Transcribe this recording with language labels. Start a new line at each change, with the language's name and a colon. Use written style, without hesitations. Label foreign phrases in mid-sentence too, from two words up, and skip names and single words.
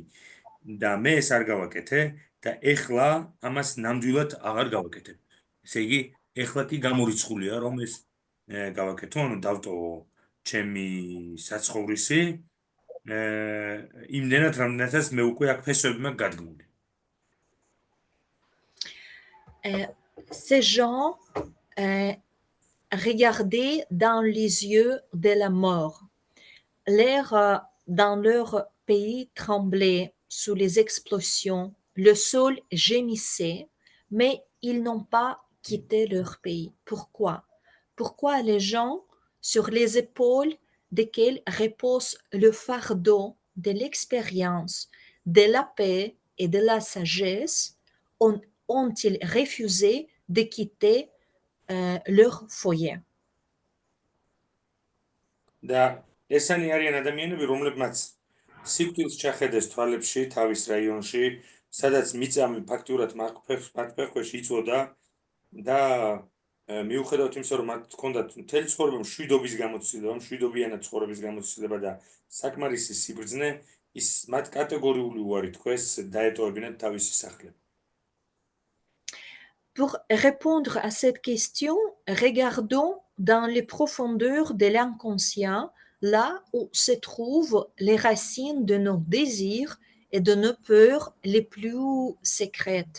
Georgian: და მე ეს არ გავაკეთე და ეხლა ამას ნამდვილად აღარ გავაკეთებ. ესე იგი, ეხლა კი გამორიცხულია, რომ ეს გავაკეთო, ანუ დავტოვო ჩემი საცხოვრისი, იმდენად, რამდენადაც მე უკვე აქ ფესვები მაქვს გადგმული.
French: Ces gens regardaient dans les yeux de la mort. L'air dans leur pays tremblait sous les explosions, le sol gémissait, mais ils n'ont pas quitté leur pays. Pourquoi? Pourquoi les gens sur les épaules desquels repose le fardeau de l'expérience, de la paix et de la sagesse ont-ils refusé de quitter leur foyer?
Georgian: და ესენი არიან ადამიანები, რომლებმაც სიკვდილს ჩახედეს თვალებში, თავის რაიონში, სადაც მიწამი ფაქტურად მათ ფეხქვეშ იწვოდა და მიუხედავად იმისა, რომ მათ ჰქონდათ მთელი ცხოვრება მშვიდობის გამოცდილება, მშვიდობიანად ცხოვრების გამოცდილება და საკმარისი სიბრძნე, ის მათ კატეგორიული უარი თქვეს დაეტოვებინათ თავისი სახლები.
French: Pour répondre à cette question, regardons dans les profondeurs de l'inconscient, là où se trouvent les racines de nos désirs et de nos peurs les plus secrètes.